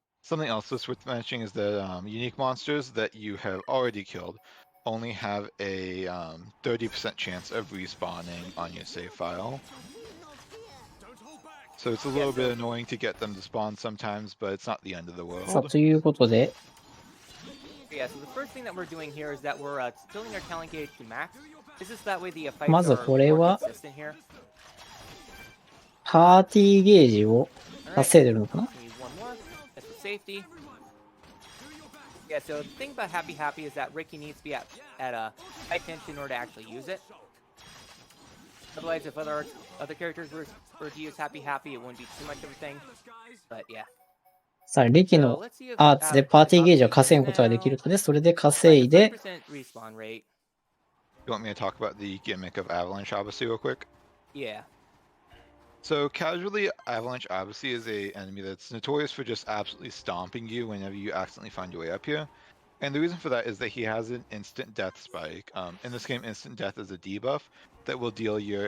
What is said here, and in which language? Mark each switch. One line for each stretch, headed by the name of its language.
English: Something else that's worth mentioning is that unique monsters that you have already killed only have a 30% chance of respawning on your save file. So it's a little bit annoying to get them to spawn sometimes, but it's not the end of the world.
Japanese: さあ、ということで、
English: Yeah, so the first thing that we're doing here is that we're filling our talent gauge to max. This is that way the fights
Japanese: まず
English: are
Japanese: これ
English: more
Japanese: は
English: consistent here.
Japanese: パーティーゲージを稼いでるのかな？
English: Need one more. That's for safety. Yeah, so the thing about Happy Happy is that Ricky needs to be at high tension in order to actually use it. Otherwise, if other characters were to use Happy Happy, it wouldn't be too much of a thing. But yeah.
Japanese: さあ、リキのアーツでパーティーゲージを稼ぐことができるので、それで稼いで、
English: You want me to talk about the gimmick of Avalanche Odyssey real quick? Yeah. So casually, Avalanche Odyssey is a enemy that's notorious for just absolutely stomping you whenever you accidentally find your way up here. And the reason for that is that he has an instant death spike. In this game, instant death is a debuff that will deal your